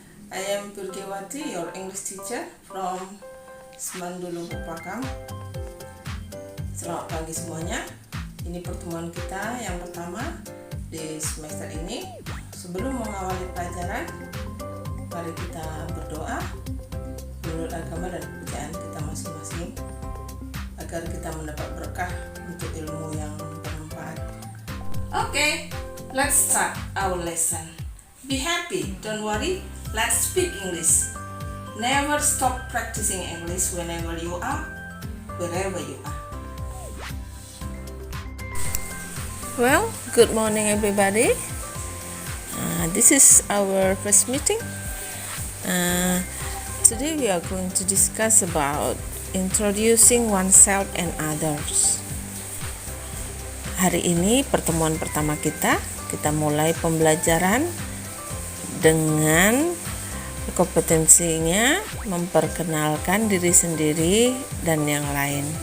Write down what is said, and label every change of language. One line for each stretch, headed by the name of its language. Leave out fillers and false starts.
English: I am Purgewati, your English teacher from Semandulu Pakam.
Indonesian: Selamat pagi semuanya. Ini pertemuan kita yang pertama di semester ini. Sebelum mengawali pelajaran, mari kita berdoa menurut agama dan kepercayaan kita masing-masing agar kita mendapat berkah untuk ilmu yang bermanfaat.
English: Okay, let's start our lesson. Be happy, don't worry, let's speak English. Never stop practicing English whenever you are, wherever you are. Well, good morning everybody. This is our first meeting. Today we are going to discuss about introducing oneself and others.
Indonesian: Hari ini pertemuan pertama kita mulai pembelajaran dengan kompetensinya memperkenalkan diri sendiri dan yang lain.